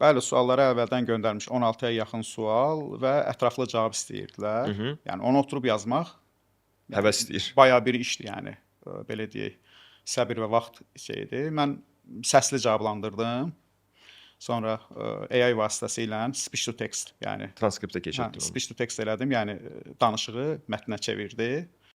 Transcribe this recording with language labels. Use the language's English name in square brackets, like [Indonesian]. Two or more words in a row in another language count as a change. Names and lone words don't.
[Azerbaijani] Bəli, sualları əvvəldən göndərmiş 16-ya yaxın sual və ətraflı cavab istəyirdilər. Hı hı. Yəni onu oturub yazmaq Həvəs istəyir. bayağı bir işdir, yəni belə deyək. Səbir və vaxt şeydir. Mən səsli cavablandırdım. Sonra AI vasitəsilə [English] speech to text, [Azerbaijani] yəni Transkriptə keçirdin onu. [English] speech to text [Azerbaijani] elədim, yəni danışığı mətnə çevirdi.